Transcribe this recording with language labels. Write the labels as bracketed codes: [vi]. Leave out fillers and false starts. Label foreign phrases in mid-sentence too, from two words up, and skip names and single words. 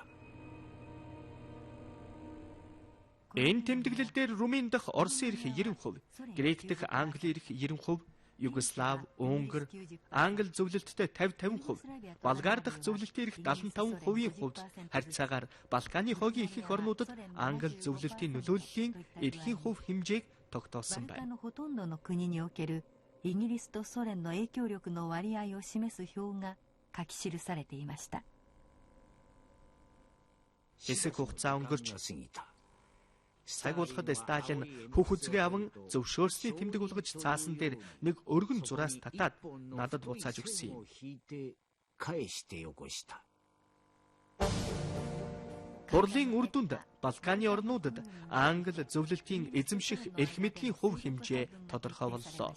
[mn] Энэ тэмдэглэл дээр Румын дахь Оросын эрх 90%, Грек дахь Англи эрх 90%, Югослав, Унгар, Англи зөвлөлттэй 50-50%, Болгар дахь зөвлөлтийн эрх 75%-ийн хувьд харьцаагаар Балканы хогийн их орнуудад Англи зөвлөлтийн нөлөөллийн эрхийн хувь хэмжээг тогтоосон байна. [ja] イギリスとソ連の影響力の割合を示す表が書き記されていました。 [mn] Хэсэг хугацаа өнгөрч цаг болгоход Сталин хөх үзгээ аван зөвшөөрсний тэмдэг болгож цаасан дээр нэг өргөн зураас татаад надад буцааж өгсөн юм. Хурлын үр дүнд Балканы орнуудад Англи зөвлөлтийн эзэмших эрх мэдлийн хувь хэмжээ тодорхой боллоо.